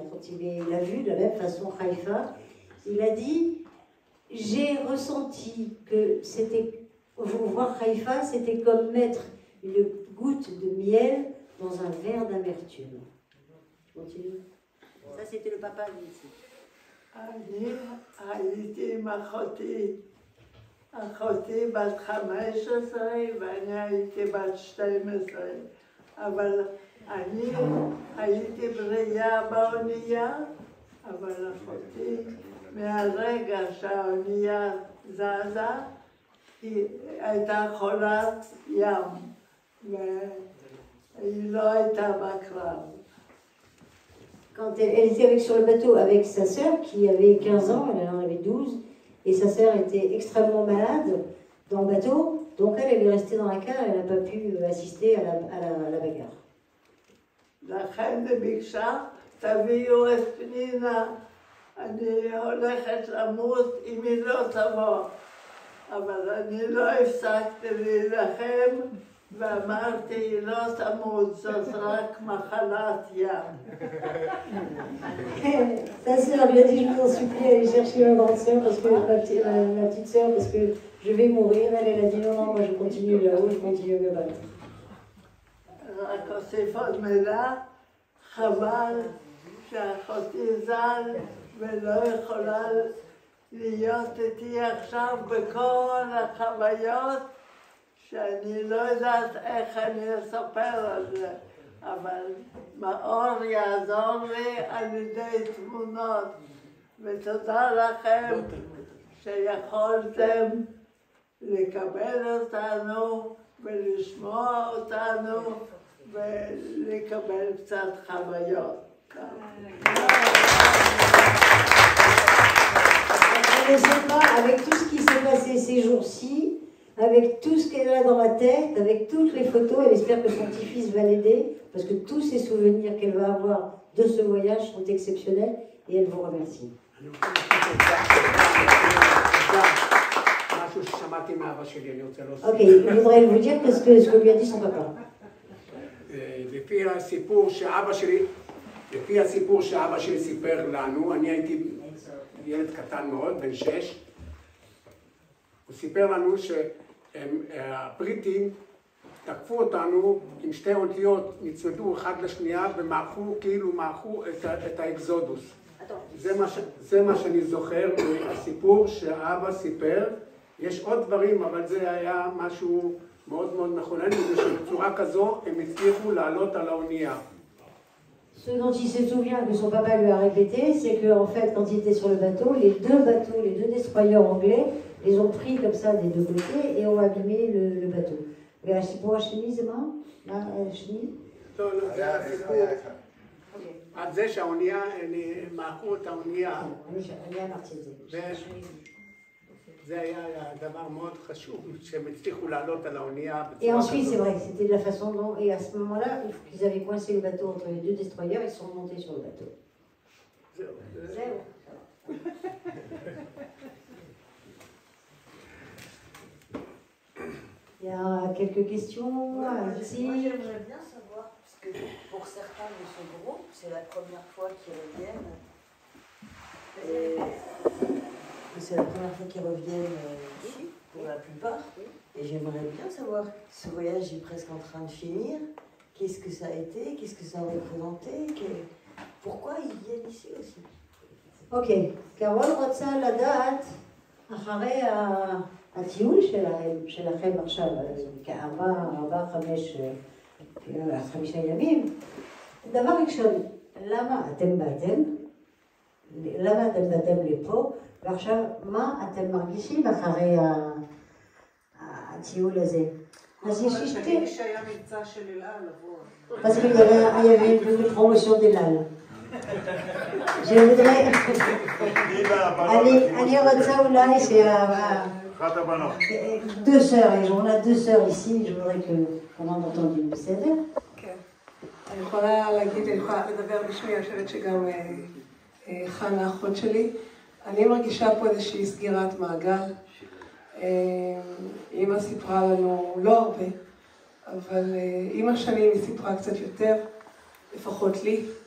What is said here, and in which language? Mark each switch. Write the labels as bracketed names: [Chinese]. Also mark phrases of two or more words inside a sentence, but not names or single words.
[French] Quand il a vu de la même façon Haïfa, il a dit: j'ai ressenti que c'était, voir Haïfa, c'était comme mettre une goutte de miel dans un verre d'amertume. Continue. Ça, c'était le papa d'ici. [Hebrew] אני הייתי עם אחותי בת 15 ואני הייתי בת 12, אבל אני הייתי בריאה באונייה, אבל אחותי מהרגע שהאונייה זזה, היא הייתה חולת ים, והיא לא הייתה בקרב. [French] Quand elle était sur le bateau avec sa sœur qui avait 15 ans, elle en avait 12, et sa sœur était extrêmement malade dans le bateau, donc elle est restée dans la cale, elle n'a pas pu assister à la bagarre. [Hebrew] לכן ביקשה, תביאו את פנינה, אני הולכת למות אם היא לא תבוא. אבל אני לא הפסקתי להילחם ואמרתי, היא לא תמות, זאת רק מחלת ים. [French] Sa sœur lui a dit, je vous en supplie, allez chercher ma grande sœur, parce que ma petite sœur, parce que je vais mourir. Elle a dit, non, non, moi je continue là-haut, je continue à me battre. [Hebrew] רק אוסיף עוד מילה, חבל שאחותי ז"ל ולא יכולה להיות איתי עכשיו בכל החוויות שאני לא יודעת איך אני אספר על זה, אבל מאור יעזור לי על ידי תמונות, ותודה לכם שיכולתם לקבל אותנו ולשמוע אותנו ולקבל קצת חוויות. [French] Je ne sais pas, avec tout ce qui s'est passé ces jours-ci, avec tout ce qu'elle a dans la tête, avec toutes les photos, elle espère que son petit-fils va l'aider, parce que tous ces souvenirs qu'elle va avoir de ce voyage sont exceptionnels, et elle vous remercie. Ok, je voudrais vous dire ce que lui a dit son papa. [Hebrew] לפי הסיפור שאבא שלי סיפר לנו, אני הייתי ילד קטן מאוד, בן 6, הוא סיפר לנו שהבריטים תקפו אותנו עם שתי אותיות, נצמדו אחד לשנייה ומעכו, כאילו מעכו את האקזודוס. זה מה שאני זוכר מהסיפור שאבא סיפר. יש עוד דברים, אבל זה היה משהו מאוד מאוד מכונן, זה שבצורה כזו הם הצליחו לעלות על האונייה. [French] Ce dont il se souvient, que son papa lui a répété, c'est qu'en fait, quand il était sur le bateau, les deux destroyers anglais, les ont pris comme ça des deux côtés et ont abîmé le bateau. [Hebrew] והסיפור השני זה מה? מה השני? לא, זה הסיפור. עד זה שהאונייה, מעכו את האונייה. אני אמרתי את זה. זה היה דבר מאוד חשוב, שהם הצליחו לעלות על האונייה. [French] Et ensuite, c'est vrai, c'était de la façon dont... Et à ce moment-là, ils avaient coincé le bateau entre les deux destroyers, ils sont montés sur le bateau. Zéro. Il y a quelques questions ici. Moi, j'aimerais bien savoir, parce que pour certains de ce groupe, c'est la première fois qu'ils reviennent. C'est la première fois qu'ils reviennent ici, pour la plupart. Et j'aimerais bien savoir, ce voyage est presque en train de finir. Qu'est-ce que ça a été? Qu'est-ce que ça a représenté? Pourquoi ils viennent ici aussi? [Hebrew] Ok, קרול רוצה לדעת, אחרי הטיול שלכם עכשיו, חמישה ימים, דבר ראשון, למה אתם באתם? למה אתם באתם לפה? ועכשיו, מה אתם מרגישים אחרי הטיול הזה? אז יש לי שתי... שהיה מבצע של אלעל לבוא. [French] אז il y avait une promotion d'Elal. Je voudrais... [Hebrew] אני רוצה אולי [French] deux sœurs, et on a deux sœurs ici, je voudrais qu'on en entende une, [Hebrew] בסדר? כן. אני יכולה להגיד, אני יכולה לדבר בשמי, אני חושבת שגם חנה, האחות שלי. אני מרגישה פה איזושהי סגירת מעגל. אמא סיפרה לנו לא הרבה, אבל עם השנים היא סיפרה קצת יותר, לפחות לי.